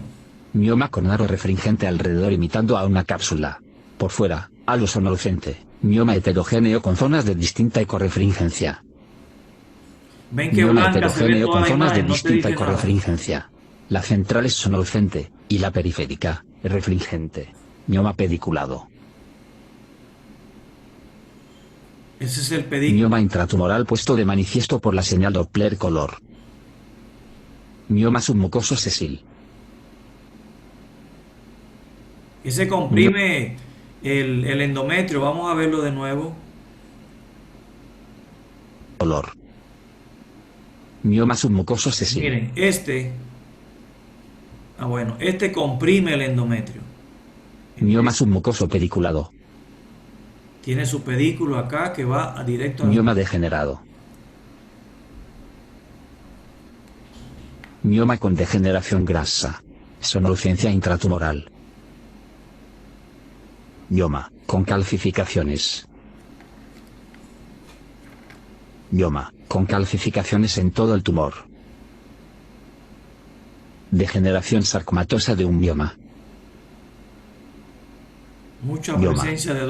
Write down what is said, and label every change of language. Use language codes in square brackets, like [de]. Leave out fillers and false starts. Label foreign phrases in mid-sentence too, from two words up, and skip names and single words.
[es] Mioma con aro refringente alrededor imitando a una cápsula. Por fuera, halo sonolucente. Mioma heterogéneo con zonas de distinta ecorefringencia. Ven que Mioma blanca se ve heterogéneo toda con la zonas de imagen, no te distinta dice nada. ecorefringencia. La central es sonolucente, y la periférica, refringente. Mioma pediculado. Ese es el pedículo. Mioma intratumoral puesto de manifiesto por la señal Doppler color. Mioma submucoso sesil. Ese comprime el endometrio. Vamos a verlo de nuevo. color. Mioma submucoso sesión. Miren, este comprime el endometrio. Mioma submucoso pediculado. Tiene su pedículo acá que va directo al Mioma degenerado. Mioma con degeneración grasa. Sonolucencia intratumoral. Mioma con calcificaciones. Mioma con calcificaciones en todo el tumor. Degeneración sarcomatosa de un mioma. mucha Mioma. presencia de